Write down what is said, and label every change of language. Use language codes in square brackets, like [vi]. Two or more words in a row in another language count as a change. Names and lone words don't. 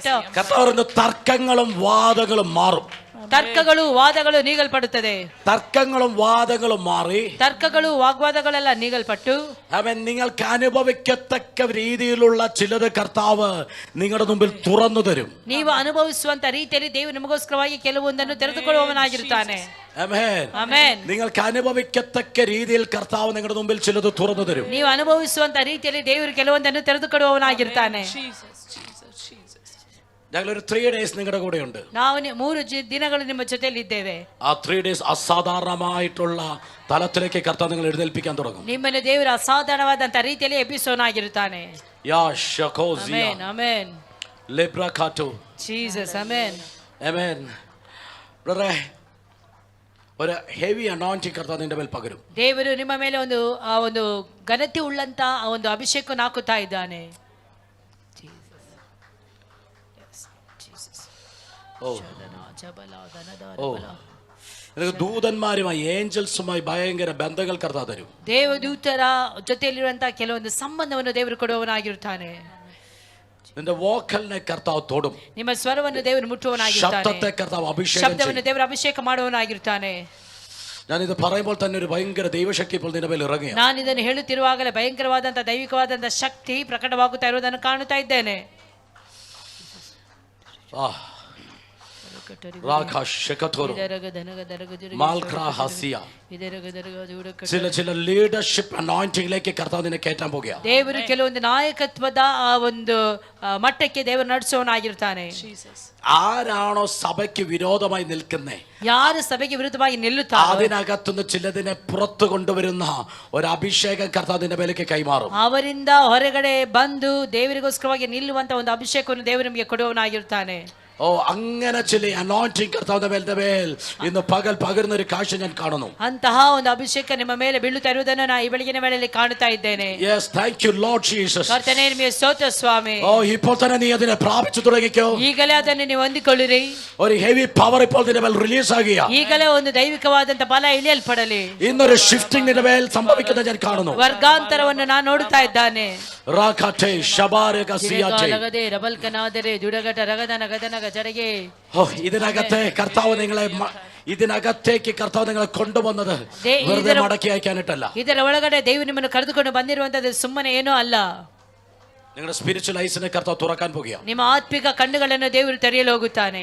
[ml] കർത്താവിന്റെ തർക്കങ്ങളും വാദങ്ങളും മാറും. [kn] ತರ್ಕಗಳು ವಾದಗಳು ನೀಗಲ್ಪಡುತ್ತದೆ. [ml] തർക്കങ്ങളും വാദങ്ങളും മാറി [kn] ತರ್ಕಗಳು ವಾಗ್ವಾದಗಳೆಲ್ಲ ನೀಗಲ್ಪಟ್ಟು [ml] അവൻ നിങ്ങൾക്ക് അനുഭവിക്കത്തക്ക രീതിയിലുള്ള ചിലത് കർത്താവ് നിങ്ങളുടെ മുമ്പിൽ തുറന്നു തരും. [kn] ನೀವು ಅನುಭವಿಸುವಂತ ರೀತಿಯಲ್ಲಿ ದೇವರು ನಿಮಗೋಸ್ಕರವಾಗಿ ಕೆಲವೊಂದನ್ನು ತೆರೆದುಕೊಳ್ಳುವವನಾಗಿರುತ್ತಾನೆ. ಆಮೆನ್. [ml] നിങ്ങൾക്ക് അനുഭവിക്കത്തക്ക രീതിയിൽ കർത്താവ് നിങ്ങളുടെ മുമ്പിൽ ചിലത് തുറന്നു തരും. [kn] ನೀವು ಅನುಭವಿಸುವಂತ ರೀತಿಯಲ್ಲಿ ದೇವರು ಕೆಲವೊಂದನ್ನು ತೆರೆದುಕೊಳ್ಳುವವನಾಗಿರ್ತಾನೆ. [ml] ഞങ്ങളൊരു 3 days നിങ്ങളുടെ കൂടെ ഉണ്ട്. [kn] ನಾವು 3 ದಿನಗಳು ನಿಮ್ಮ ಜೊತೆಯಲ್ಲಿ ಇದ್ದೇವೆ. [ml] ആ 3 days അസാധാരണമായിട്ടുള്ള തലത്തിലേക്ക് കർത്താവ് നിങ്ങൾ എഴുന്നേൽപ്പിക്കാൻ തുടങ്ങും. [kn] ನಿಮ್ಮನ್ನು ದೇವರು ಅಸಾಧಾರಣವಾದಂತ ರೀತಿಯಲ್ಲಿ ಎಬ್ಬಿಸುವವನಾಗಿರುತ್ತಾನೆ. [ml] ആമേൻ [kn] ಆಮೆನ್. ലെബ്രാകാറ്റോ ಜೀಸಸ್ ಆಮೆನ್. [ml] ആമേൻ. ബ്രദറെ ഒരു [en] heavy anointing [ml] കർത്താവ് നിന്റെ മേൽ പകരും. [kn] ದೇವರು ನಿಮ್ಮ ಮೇಲೆ ಒಂದು ಘನತೆ ಉಳ್ಳಂತ ಒಂದು ಅಭಿಷೇಕವನ್ನು ಹಾಕುತ್ತಾ ಇದ್ದಾನೆ. [ml] ദൂതന്മാരുമായി ഏഞ്ചൽസുമായി ഭയങ്കര ബന്ധങ്ങൾ കർത്താവ് തരും. [kn] ದೇವದೂತರ ಜೊತೆಯಲ್ಲಿರುವಂತಹ ಕೆಲವೊಂದು ಸಂಬಂಧವನ್ನು ದೇವರು ಕೊಡುವವನಾಗಿರುತ್ತಾನೆ. [ml] നിന്റെ വോക്കലിനെ കർത്താവ് തൊടും. [kn] ನಿಮ್ಮ ಸ್ವರವನ್ನು ದೇವರು ಮುಟ್ಟುವವನಾಗಿರುತ್ತಾನೆ. [ml] ശബ്ദത്തെ കർത്താവ് അഭിഷേകം [kn] ಶಬ್ದವನ್ನು ದೇವರು ಅಭಿಷೇಕ ಮಾಡುವವನಾಗಿರುತ್ತಾನೆ. [ml] ഞാൻ ഇത് പറയുമ്പോൾ തന്നെ ഒരു ഭയങ്കര ദൈവശക്തി ഇപ്പോൾ നിന്റെ മേൽ ഇറങ്ങുക. [kn] ನಾನು ಇದನ್ನು ಹೇಳುತ್ತಿರುವಾಗಲೇ ಭಯಂಕರವಾದಂತಹ ದೈವಿಕವಾದಂತಹ ಶಕ್ತಿ ಪ್ರಕಟವಾಗುತ್ತಾ ಇರುವುದನ್ನು ಕಾಣುತ್ತಾ ಇದ್ದೇನೆ. [ml] ചില [en] leadership anointing [ml] കർത്താവ് നിന്നെ കയറ്റാൻ പോകുക. [kn] ದೇವರು ಕೆಲವೊಂದು ನಾಯಕತ್ವದ ಒಂದು ಮಟ್ಟಕ್ಕೆ ದೇವರು ನಡೆಸುವವನಾಗಿರ್ತಾನೆ. [ml] ആരാണോ സഭയ്ക്ക് വിരോധമായി നിൽക്കുന്നേ, [kn] ಯಾರು ಸಭೆಗೆ ವಿರುದ್ಧವಾಗಿ ನಿಲ್ಲುತ್ತಾರೆ, [ml] അതിനകത്തുനിന്ന് ചിലതിനെ പുറത്തു കൊണ്ടുവരുന്ന ഒരു അഭിഷേകം കർത്താവ് നിന്റെ മേലേക്ക് കൈമാറും. [kn] ಅವರಿಂದ ಹೊರಗಡೆ ಬಂದು ದೇವರಿಗೋಸ್ಕರವಾಗಿ ನಿಲ್ಲುವಂತ ಒಂದು ಅಭಿಷೇಕವನ್ನು ದೇವರು ನಿಮಗೆ ಕೊಡುವವನಾಗಿರ್ತಾನೆ. [ml] ഓ അങ്ങനെ ചില അനോയിന്റിംഗ് കർത്താവിന്റെ മേൽ ഇന്ന് പകൽ പകരുന്ന ഒരു കാഴ്ച ഞാൻ കാണുന്നു. [kn] ಅಂತಹ ಒಂದು ಅಭಿಷೇಕ ನಿಮ್ಮ ಮೇಲೆ ಬೀಳುತ್ತಾ ಇರುವುದನ್ನು ನಾನು ಈ ಬೆಳಗಿನ ವೇಳೆಯಲ್ಲಿ ಕಾಣುತ್ತಾ ಇದ್ದೇನೆ. [en] Yes, thank you Lord Jesus. [kn] ಕರ್ತನೇ ನಿಮಗೆ ಸ್ತೋತ್ರ ಸ್ವಾಮಿ. [ml] ഓ ഇപ്പോൾ തന്നെ നീ അതിനെ പ്രാപിച്ചു തുടങ്ങിക്കോ. [kn] ಈಗಲೇ ಅದನ್ನು ನೀವು ಹೊಂದಿಕೊಳ್ಳಿರಿ. [ml] ഒരു [en] heavy power [ml] ഇപ്പോൾ നിന്റെ മേൽ റിലീസ് ആകുക. [kn] ಈಗಲೇ ಒಂದು ದೈವಿಕವಾದಂತ ಬಲ ಇಳಿಯಲ್ಪಡಲಿ. [ml] ഇന്നൊരു ഷിഫ്റ്റിംഗ് നിന്റെ മേൽ സംഭവിക്കുന്നത് ഞാൻ കാണുന്നു. [kn] ವರ್ಗಾಂತರವನ್ನು ನಾನು ನೋಡುತ್ತಾ ಇದ್ದಾನೆ. ರಾಕಟೆ ಶಬಾರೆಗ ಸಿಯಾಟೆ ಲಗದೆ ರಬಲ್ಕನಾದರೆ ಜುಡಗಟ ರಗದನ ಗದನಗ ಜಡಗೆ. [ml] ഓ ഇതിനകത്തെ കർത്താവ് നിങ്ങളെ ഇതിനകത്തേക്ക് കർത്താവ് നിങ്ങളെ കൊണ്ടുവന്നത് വെറുതെ മടക്കി അയക്കാനിട്ടല്ല. [kn] ಇದರ ಒಳಗಡೆ ದೇವರು ನಿಮ್ಮನ್ನು ಕರೆದುಕೊಂಡು ಬಂದಿರುವಂತದ್ದು ಸುಮ್ಮನೆ ಏನೂ ಅಲ್ಲ. [ml] നിങ്ങളുടെ [en] spiritual eyes [ml] കർത്താവ് തുറക്കാൻ പോകുകയാണ്. [kn] ನಿಮ್ಮ ಆತ್ಮಿಕ ಕಣ್ಣುಗಳನ್ನು ದೇವರು ತೆರೆಯಲು ಹೋಗುತ್ತಾನೆ.